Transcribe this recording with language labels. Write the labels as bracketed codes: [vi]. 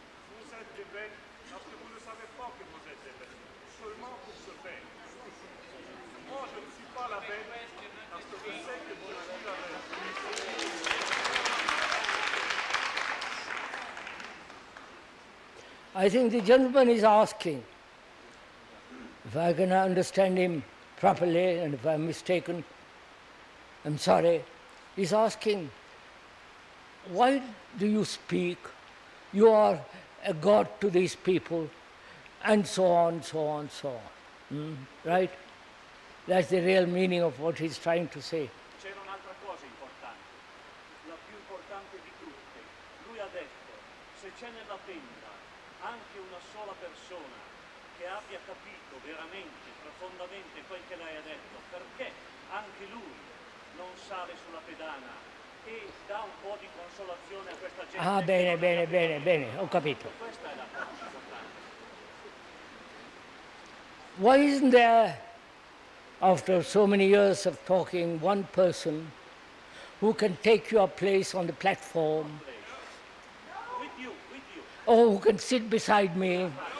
[fr] Vous êtes des bêtes parce que vous ne savez pas que vous êtes des bêtes. Seulement pour ce fait. Moi, je ne suis pas la bête parce que je sais que je suis la bête. [en] I think the gentleman is asking, if I can understand him properly, and if I'm mistaken, I'm sorry. He's asking, why do you speak? You are a god to these people, and so on, so on, so on. Right? That's the real meaning of what he's trying to say. [it] C'era un'altra cosa importante, la più importante di tutte. Lui ha detto, se c'è nella tenda anche una sola persona che abbia capito veramente, profondamente quel che lei ha detto, perché anche lui non sale sulla pedana e dà un po' di consolazione a questa gente? Ah, bene, bene, bene, bene, ho capito. Questa è la cosa importante. [en] Why isn't there, after so many years of talking, one person who can take your place on the platform, With you. or who can sit beside me?